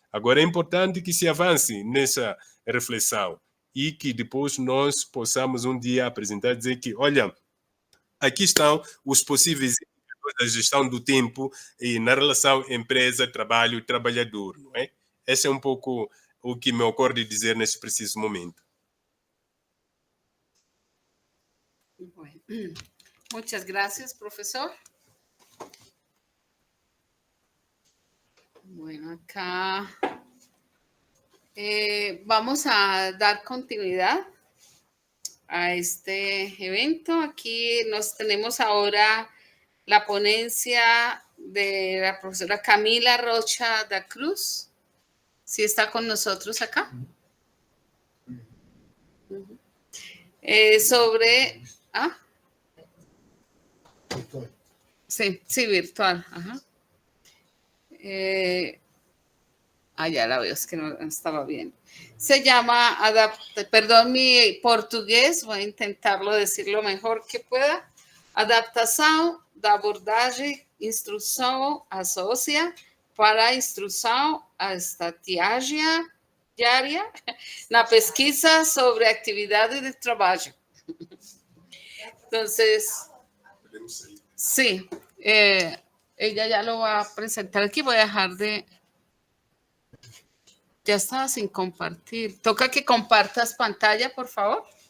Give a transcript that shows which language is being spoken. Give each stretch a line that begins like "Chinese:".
Portuguese: Agora, é importante que se avance nessa reflexão e que depois nós possamos um dia apresentar e dizer que, olha, aqui estão os possíveis indicadores da gestão do tempo e na relação empresa, trabalho, trabalhador, não é? Esse é um pouco o que me ocorre dizer nesse preciso momento.
Spanish: Bueno. Muchas gracias, profesor. Bueno, acá vamos a dar continuidad a este evento. Aquí nos tenemos ahora la ponencia de la profesora Camila Rocha da Cruz. ¿Sí está con nosotros acá? Sobre... Sí, virtual. Ajá. Ya la veo, es que no estaba bien. Se llama, perdón mi português, vou intentarlo decir lo mejor que pueda.
Portuguese: Adaptação da abordagem instrução assócia para a instrução à estagiária diária na pesquisa sobre atividade de trabalho.
Spanish: Entonces, sí, ella ya lo va a presentar aquí. Voy a dejar de... Ya estaba sin compartir. Toca que compartas pantalla, por favor.